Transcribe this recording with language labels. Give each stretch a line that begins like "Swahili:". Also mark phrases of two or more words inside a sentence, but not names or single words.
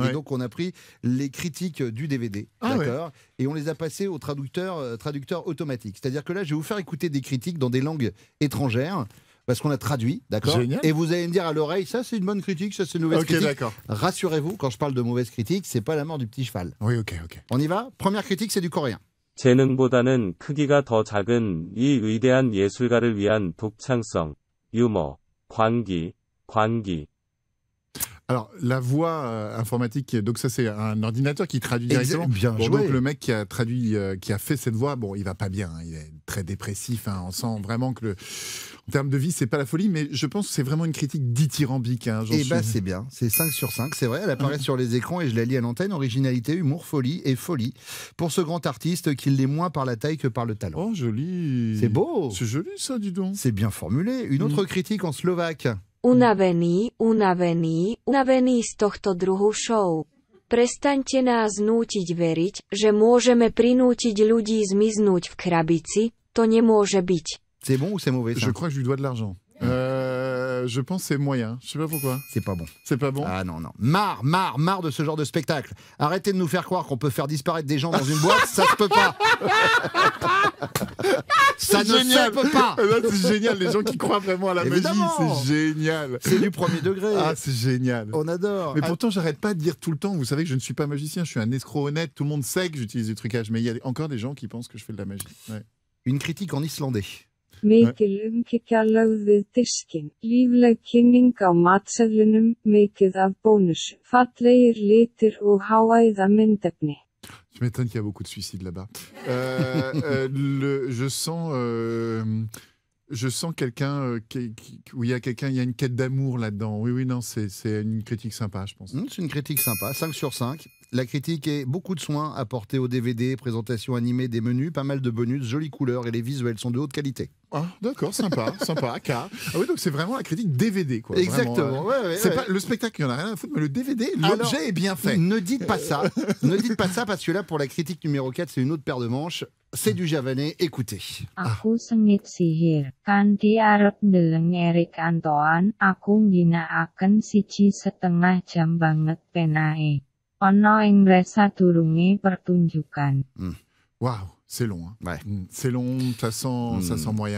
French: Et donc, on a pris les critiques du DVD, d'accord, et on les a passées au traducteur automatique. C'est-à-dire que là, je vais vous faire écouter des critiques dans des langues étrangères. Parce qu'on a traduit, d'accord. Et vous allez me dire à l'oreille, ça c'est une bonne critique, ça c'est une mauvaise critique. Rassurez-vous, quand je parle de mauvaise critique, c'est pas la mort du petit cheval. Oui, ok. On y va. Première critique, c'est du coréen.
Korean: 재능보다는 크기가 더 작은 이 위대한 예술가를 위한 독창성, 유머, 광기.
French: Alors, la voix informatique, donc ça, c'est un ordinateur qui traduit directement. Bien joué. Donc, le mec qui a traduit, qui a fait cette voix, bon, il va pas bien, hein, il est très dépressif. Hein, on sent vraiment que, en termes de vie, c'est pas la folie, mais je pense que c'est vraiment une critique dithyrambique. Hein, c'est bien, c'est 5 sur 5, c'est vrai, elle apparaît sur les écrans et je la lis à l'antenne. Originalité, humour, folie et folie. Pour ce grand artiste qui l'est moins par la taille que par le talent. Oh, joli. C'est beau. C'est joli, ça, dis donc. C'est bien formulé. Une autre critique en slovaque.
Slovak: Unavený z tohto druhu show. Prestaňte nás nútiť veriť, že môžeme prinútiť ľudí zmiznúť v krabici, to nemôže byť.
French: C'est bon ou c'est mauvais ça? Je crois que je lui dois de l'argent. Je pense que c'est moyen. Je sais pas pourquoi. C'est pas bon. C'est pas bon. Ah non. Marre de ce genre de spectacle. Arrêtez de nous faire croire qu'on peut faire disparaître des gens dans une boîte, ça se peut pas. Ça ne se peut pas. C'est génial, les gens qui croient vraiment à la magie, c'est génial. C'est du premier degré. Ah, c'est génial. On adore. Mais pourtant, j'arrête pas de dire tout le temps, vous savez que je ne suis pas magicien, je suis un escroc honnête, tout le monde sait que j'utilise du trucage, mais il y a encore des gens qui pensent que je fais de la magie. Ouais. Une critique en islandais.
Icelandic: Mikil umhyggjarlag við diskinn, lífleg kynning á matseðlunum, mikið af bónus, fallegir litir og háæða myndefni.
French: Je m'étonne qu'il y a beaucoup de suicides là-bas. Je sens quelqu'un où il y a une quête d'amour là-dedans. Oui, non, c'est une critique sympa, je pense. C'est une critique sympa, 5 sur 5. La critique est beaucoup de soins apportés au DVD, présentation animée des menus, pas mal de bonus, jolies couleurs et les visuels sont de haute qualité. Ah, d'accord, sympa, K. Ah oui, donc c'est vraiment la critique DVD, quoi. Exactement, vraiment, c'est pas le spectacle, il n'y en a rien à foutre, mais le DVD, l'objet est bien fait. Ne dites pas ça, parce que là, pour la critique numéro 4, c'est une autre paire de manches. C'est du javanais, écoutez.
Javanese: Aku sengit sihir, kanthi arep ndeleng Erik Antoan, aku ngginakaken 1,5 jam banget penae. Ono ing resa durunge pertunjukan.
French: Waouh, c'est long. Hein. Ouais. C'est long, ça sent moyen.